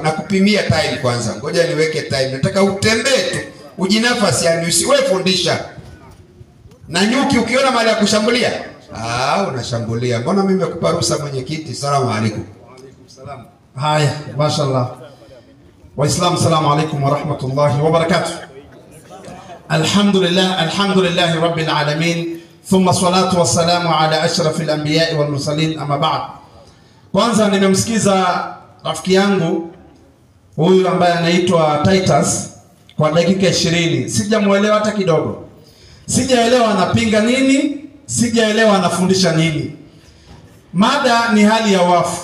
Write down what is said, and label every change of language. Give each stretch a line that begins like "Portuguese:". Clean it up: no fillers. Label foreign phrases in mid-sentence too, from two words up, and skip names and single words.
Swahili: Na kupimia time kwanza, ngoja niweke time. Nataka utembee tu, ujinafasi, yani usiwe fundisha. Na nyuki ukiona mahali ya kushambulia, unashambulia. Mbona mimi nimekupa ruhusa mwenyekiti?
Arabic: السلام عليكم. وعليكم السلام. Haya, mashallah. Waislamu, السلام عليكم ورحمة الله وبركاته. الحمد لله رب العالمين. ثم الصلاة والسلام على أشرف الأنبياء والمرسلين، أما بعد.
Swahili: Kwanza nimemsikiza rafiki yangu huyu ambaye anaitwa Titus kwa dakika 20. Sijamuelewa hata kidogo. Sijaelewa anapinga nini, sijaelewa anafundisha nini. Mada ni hali ya wafu.